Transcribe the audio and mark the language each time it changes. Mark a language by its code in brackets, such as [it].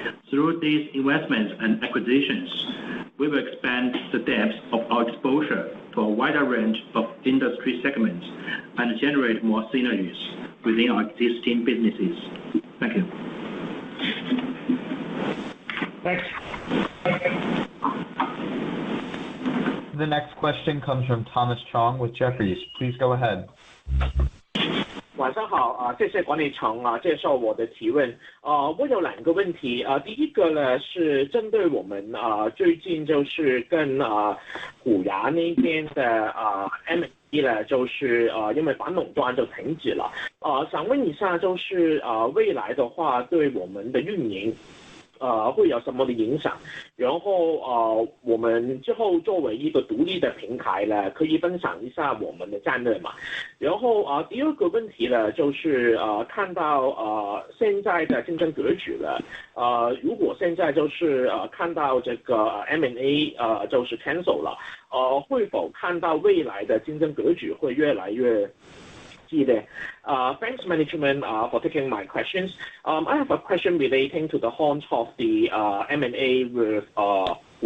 [en] Through these investments and acquisitions, we will expand the depth of our exposure to a wider range of industry segments and generate more synergies within our existing businesses. Thank you. Thanks. The next question comes from Thomas Chong with Jefferies. Please go ahead. [zh] 晚上好谢谢管理层接受我的提问。我有2个问题。第一个呢是针对我们最近就是跟虎牙那边的M&A 呢，就是因为反垄断就停止了。想问一下，就是未来的话对我们的运营会有什么的影响？然后我们之后作为一个独立的平台呢，可以分享一下我们的战略嘛？然后第二个问题呢，就是看到现在的竞争格局了，如果现在就是看到这个 M&A 就是 cancel 了，会否看到未来的竞争格局会越来越 [en] Thanks, management, for taking my questions. I have a question relating to the launch of the M&A with DOYU.